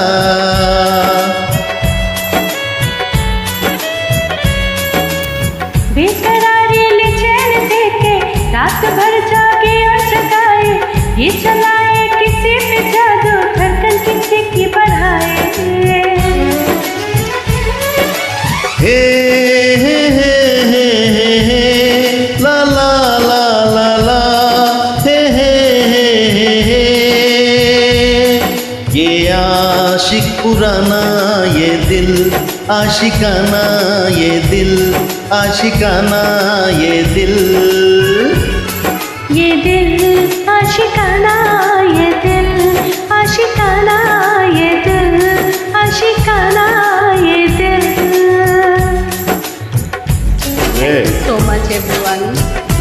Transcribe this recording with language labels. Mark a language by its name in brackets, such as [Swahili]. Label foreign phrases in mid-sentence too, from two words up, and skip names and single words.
[Hindi] बेकरारी ले चैन दे के रात भर जागे और जगाए, ये चलाए किसी पे जादू, धड़कन किसी की बढ़ाए। हे हे हे हे हे हे ला ला ला ला ला हे हे हे हे हे ये आशिक पुराना, ये दिल आशिकाना, ये दिल आशिकाना, ये दिल आशिकाना, ये दिल आशिकाना, ये दिल आशिकाना, ये दिल। [English] Hey. So much everyone.